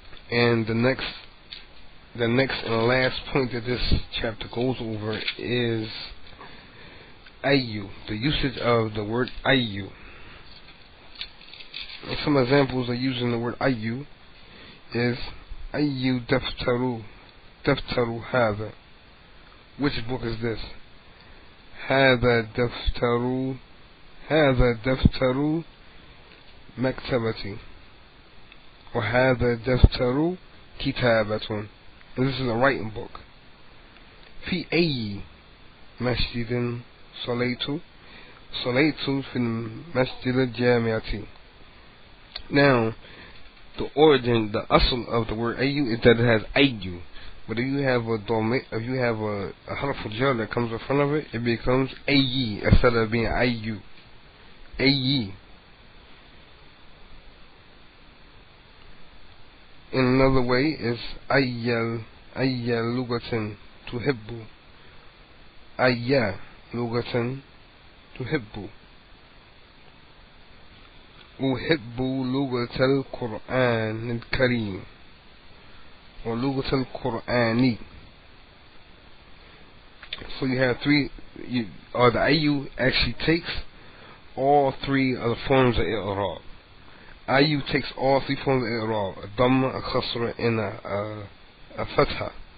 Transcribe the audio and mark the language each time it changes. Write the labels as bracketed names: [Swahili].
[English] And the next and last point that this chapter goes over is ayyu, the usage of the word ayyu. And some examples of using the word ayyu is [Arabic] ayyu daftaru hadha. [English] Which book is this? [Arabic] Hadha daftaru هذا دفتر مكتبتي وهذا دفتر كتابة. [English] This is a writing book. [Arabic] في أي مسجد صليت في المسجد الجامعة. [English] Now, the origin, the asl of the word ayu is that it has ayu. But if you have a harf al-jar that comes in front of it, it becomes ayi instead of being ayu. Ayi. In another way is [Arabic] ayya lugatan tuhibbu. Ayya lugatan tuhibbu. أحب لغة القرآن الكريم ولغة القرآن. [English] So you have three, the ayu actually takes all three of the forms of i'rab. Ayu takes all three forms of i'rab: a dhamma, a kasra, and a fatha.